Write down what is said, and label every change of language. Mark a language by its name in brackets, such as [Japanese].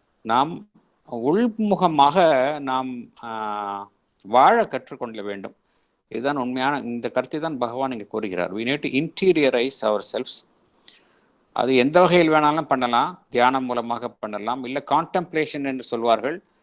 [Tamil] நாம் உள்முகமாக நாம் வாழ கற்றுக்கொள்ள வேண்டும். இதுதான் உண்மையான இந்த கருத்தை தான் பகவான் இங்கே கூறுகிறார். [English] we need to interiorize ourselves. [Tamil] அது எந்த வகையில் வேணாலும் பண்ணலாம். தியானம் மூலமாக பண்ணலாம், இல்லை கான்டெம்ப்ளேஷன் என்று சொல்வார்கள்.